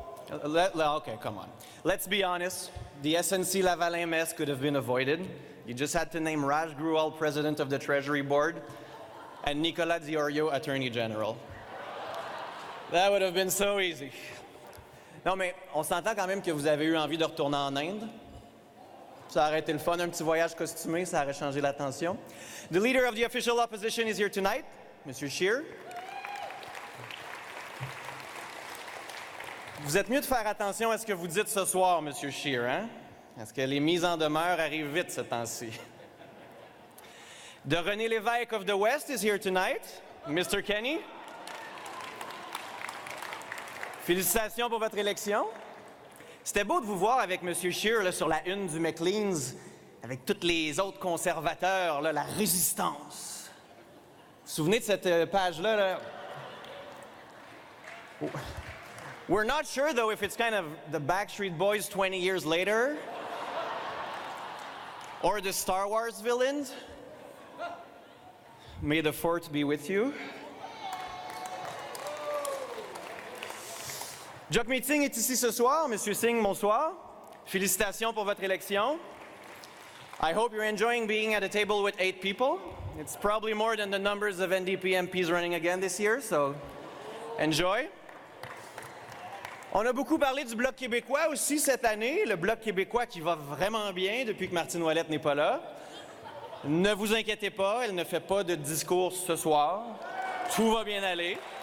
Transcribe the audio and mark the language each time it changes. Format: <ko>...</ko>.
<en>Okay, come on. Let's be honest. The SNC-Lavalin mess could have been avoided. You just had to name Raj Grewal President of the Treasury Board and Nicolas Diorio Attorney General. That would have been so easy.</en> <fr>Non, mais on s'entend quand même que vous avez eu envie de retourner en Inde. Ça aurait été le fun, un petit voyage costumé, ça aurait changé la tension.</fr> <en>The leader of the official opposition is here tonight, Mr. Scheer.</en> <fr>Vous êtes mieux de faire attention à ce que vous dites ce soir, M. Scheer, hein? Parce que les mises en demeure arrivent vite ce temps-ci.</fr> <en>The René Lévesque of the West is here tonight, Mr. Kenny.</en> <fr>Félicitations pour votre élection. C'était beau de vous voir avec M. Scheer là, sur la une du Maclean's, avec tous les autres conservateurs, là, la résistance. Vous vous souvenez de cette page-là? Là? Oh.</fr> <en>We're not sure, though, if it's kind of the Backstreet Boys 20 years later or the Star Wars villains. May the Fourth be with you.</en> <fr>Jagmeet Singh est ici ce soir. Monsieur Singh, bonsoir. Félicitations pour votre élection.</fr> <en>I hope you're enjoying being at a table with 8 people. It's probably more than the numbers of NDP MPs running again this year, so enjoy.</en> <fr>On a beaucoup parlé du Bloc québécois aussi cette année, le Bloc québécois qui va vraiment bien depuis que Martine Ouellette n'est pas là. Ne vous inquiétez pas, elle ne fait pas de discours ce soir. Tout va bien aller.</fr>